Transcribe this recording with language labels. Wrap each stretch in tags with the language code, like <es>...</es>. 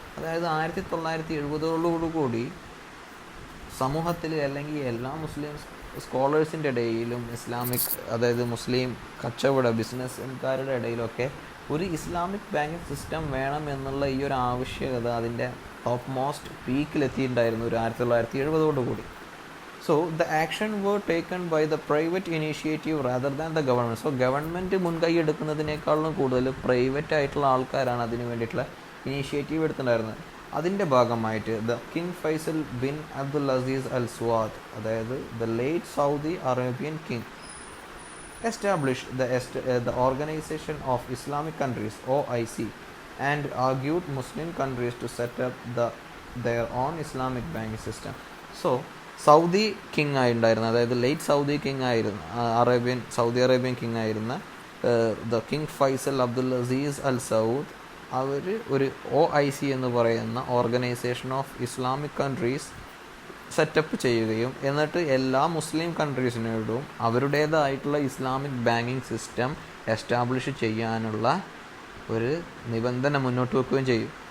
<ml>അതായത് 1970 സമൂഹത്തിൽ അല്ലെങ്കിൽ എല്ലാ മുസ്ലിം സ്കോളേഴ്സിൻ്റെ ഇടയിലും ഇസ്ലാമിക്, അതായത് മുസ്ലിം കച്ചവട ബിസിനസ്സുകാരുടെ ഇടയിലൊക്കെ ഒരു ഇസ്ലാമിക് ബാങ്കിങ് സിസ്റ്റം വേണം എന്നുള്ള ഈ ഒരു ആവശ്യകത അതിൻ്റെ ടോപ്പ് മോസ്റ്റ് പീക്കിലെത്തിയിട്ടുണ്ടായിരുന്നു ഒരു 1970.</ml> <en>So the action were taken by the private initiative rather than the government.</en> <ml>So government മുൻകൈ എടുക്കുന്നതിനേക്കാളും കൂടുതൽ പ്രൈവറ്റ് ആയിട്ടുള്ള ആൾക്കാരാണ് അതിന് വേണ്ടിയിട്ടുള്ള ഇനീഷ്യേറ്റീവ് എടുത്തിട്ടുണ്ടായിരുന്നത്. അതിൻ്റെ ഭാഗമായിട്ട്</ml> <en>the king Faisal bin Abdul Aziz Al Saud,</en> <ml>അതായത്</ml> <en>The late Saudi Arabian king, established the Organization of Islamic Countries (OIC) and argued Muslim countries to set up their own Islamic banking system.</en> <ml>So Saudi king ആയിട്ടുണ്ടായിരുന്ന, അതായത് late Saudi king ആയിരുന്ന Saudi Arabian king ആയിരുന്ന the King Faisal Abdul Azeez Al Saud, അവർ ഒരു OIC എന്ന് പറയുന്ന organisation of Islamic countries setup ചെയ്യുകയും എന്നിട്ട് എല്ലാ മുസ്ലിം കൺട്രീസിനോടും അവരുടേതായിട്ടുള്ള ഇസ്ലാമിക് ബാങ്കിങ് സിസ്റ്റം എസ്റ്റാബ്ലിഷ് ചെയ്യാനുള്ള ഒരു നിബന്ധന മുന്നോട്ട് വെക്കുകയും ചെയ്യും.</ml>